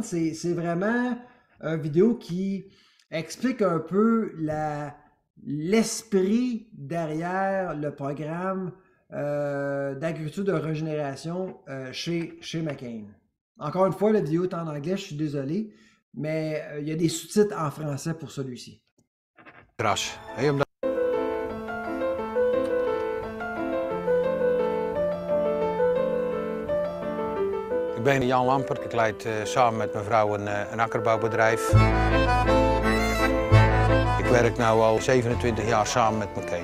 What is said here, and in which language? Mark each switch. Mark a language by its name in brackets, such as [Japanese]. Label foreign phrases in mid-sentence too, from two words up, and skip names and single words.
[French] C'est vraiment une vidéo qui explique un peu l'esprit derrière le programme d'agriculture de régénération chez McCain. Encore une fois, la vidéo est en anglais, je suis désolé, mais il y a des sous-titres en français pour celui-ci. [Dutch] Ik ben Jan Lampert, ik leid samen met mijn vrouw een akkerbouwbedrijf. Ik werk nu al 27 jaar samen met McCain.